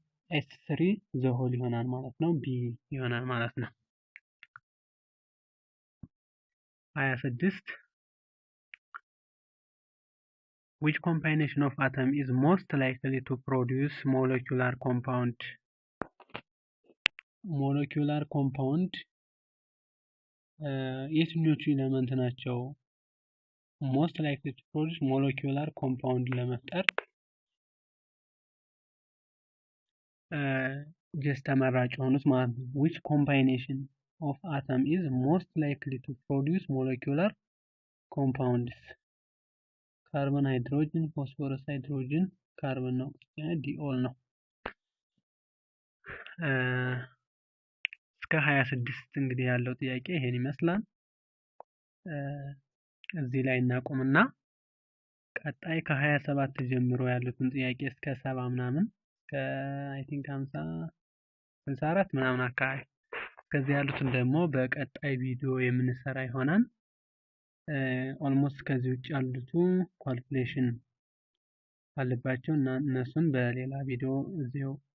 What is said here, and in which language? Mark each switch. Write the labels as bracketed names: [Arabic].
[Amharic] S3 ዘሆል ይሆናል ማለት ነው። [English] ቢ ይሆናል ማለት ነው። 26 which combination of atom is most likely to produce molecular compound? molecular compound [Amharic] የትኞቹ ኤሌመንት ናቸው [English] most likely to produce molecular compound [Amharic] ለመፍጠር [English] just [Amharic] ተመራጭ ሆኑት ማለት ነው። [English] which combination of atom is most likely to produce molecular compounds? [Amharic] ካርቦን፣ ሃይድሮጅን፣ ፎስፎረስ፣ ሃይድሮጅን፣ ካርቦን ነው፣ ዲኦል ነው። እስከ 26 እንግዲህ ያለው ጥያቄ ይሄን ይመስላል። እዚህ ላይ እናቆምና ቀጣይ ከ27 ጀምሮ ያሉትን ጥያቄ እስከ 70 ምናምን አይ ቲንክ 50 64 ምናምን አካባቢ ከዚህ ያሉትን ደግሞ በቀጣይ ቪዲዮ የምንሰራ ይሆናል። ኦልሞስት ከዚህ ውጭ ያሉት ኳልኩሌሽን አለባቸው እና እነሱን በሌላ ቪዲዮ እዚሁ